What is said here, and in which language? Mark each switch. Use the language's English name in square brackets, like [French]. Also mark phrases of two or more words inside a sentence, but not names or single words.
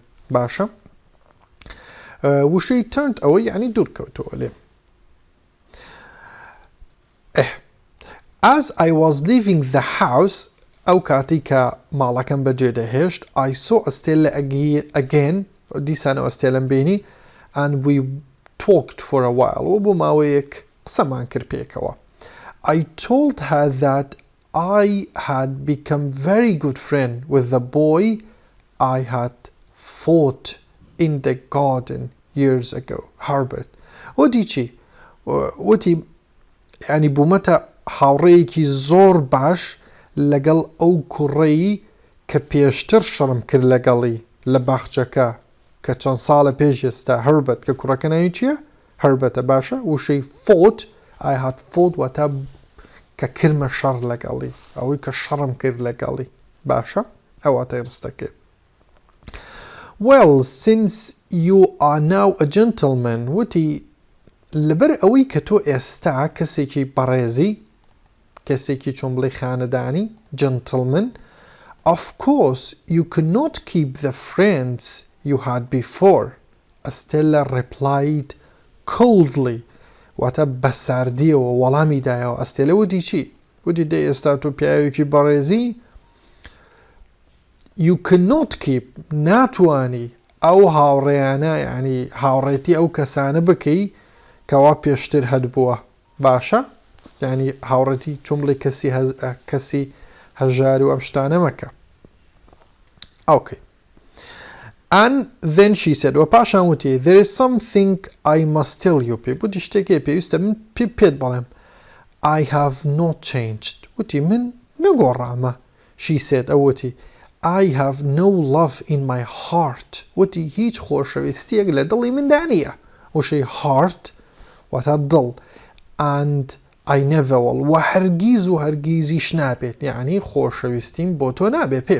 [Central Kurdish] باشە وشەی [English] turned away [Central Kurdish] یعنی دوور کەوتەوە لێ. [English] As I was leaving the house [Central Kurdish] ئەو کاتی کە ماڵەکەم بەجێ دەهێشت [English] I saw Stella again [Central Kurdish] دیسانەوە ئەستێلەم بینی [English] and we talked for a while [Central Kurdish] و بۆ ماوەیەک قسەمان کرد پێکەوە. [English] I told her that I had become very good friend with the boy I had fought in the garden years ago. Herbert. [Central Kurdish] وتی چی؟ وتی يعني بوومەتە هاوڕێیەکی زۆر باش لەگەڵ ئەو کوڕەی کە پێشتر شەڕم کرد لەگەڵی لە باخچەکە کە چەند ساڵە پێش ئێستا هەربەت کە کوڕەکە ناوی چییە؟ هەربەتە. باشە وشەی [English] fought I had fought [Central Kurdish] واتە کە کرمە شەڕ لەگەڵی ئەوەی کە شەڕم کرد لەگەڵی. باشە ئەواتە ڕستەکە. [English] Well since you are now a gentleman [Central Kurdish] وتی لەبەر ئەوەی کە تۆ ئێستا کەسێکی بەڕێزی کەسێکی چۆن بڵێ خانەدانی [English] gentleman of course you could not keep the friends you had before. Stella replied coldly [Central Kurdish] واتە بەساردیەوە وەڵامی دایەوە. ئەستێلە وتی چی؟ وتی دەی ئێستا تۆ پیاوێکی بەڕێزی [English] you cannot keep [Central Kurdish] ناتوانی ئەو هاوڕێیانە یعنی هاوڕێتی ئەو کەسانە بکەی کەوا پێشتر هەبووە. باشە یعنی هاوڕێتی چۆن بڵێ کەسی هەژار و ئەم شتانە مەکە. [English] Okay. And then she said [Central Kurdish] و پاشان وتی [English] there is something I must tell you people [Central Kurdish] وتی شتێکی پێویستە من پێت بڵێم. [English] I have not changed [Central Kurdish] وتی من نەگۆڕامە. [English] She said ئەوتی I have no love in my heart [Central Kurdish] وتی هیچ خۆشەویستیەک لە دڵی مندا نییە. وشەی heart واتە دڵ [English] and I never will [Central Kurdish] و هەرگیز و هەرگیزیش نابێت یعنی خۆشەویستیم بۆ تۆ نابێ پێپ.